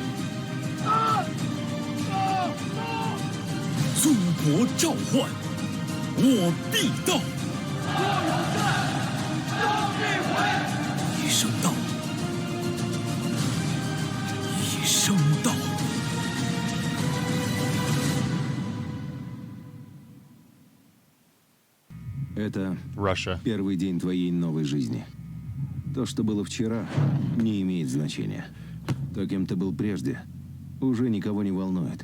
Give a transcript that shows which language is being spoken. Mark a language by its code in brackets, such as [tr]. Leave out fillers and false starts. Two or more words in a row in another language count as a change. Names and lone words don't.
[zh] 祖国召唤，我必到。若有战，终必回。一声到，一声到。 [ru] Это Russia. Первый день твоей новой жизни. То, что было вчера, не имеет значения. То, кем ты был прежде, уже никого не волнует.